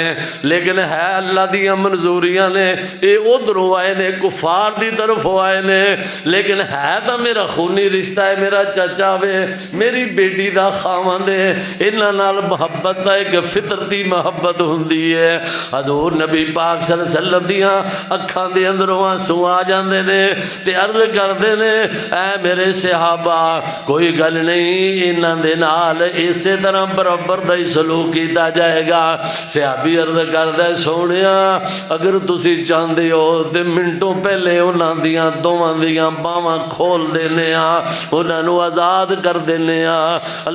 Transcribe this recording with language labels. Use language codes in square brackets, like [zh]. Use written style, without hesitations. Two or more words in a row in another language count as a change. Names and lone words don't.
[pa] لیکن ہے اللہ دیاں منظوریاں نے، یہ ادھروں آئے نے کفار دی طرفوں آئے نے، لیکن ہے تو میرا خونی رشتہ ہے، میرا چاچا وے، میری بیٹی دا خاوند ہے، انہاں نال محبت دا اک فطرتی محبت ہندی ہے. حضور نبی پاک [ar] صلى الله عليه وسلم [pa] دیاں اکھاں دے اندروں آنسو آ جاتے نے، تے عرض کرتے نے اے میرے صحابہ کوئی گل نہیں، انہاں دے نال اسے طرح برابر دا ہی سلوک کیتا جائے گا. صحابی عرض کردا سوہنیا اگر تسی چاہتے ہو تو منٹاں پہلے انہاں دیاں دوواں دیاں باواں کھول دینے آں، انہاں نوں آزاد کر دینے آں.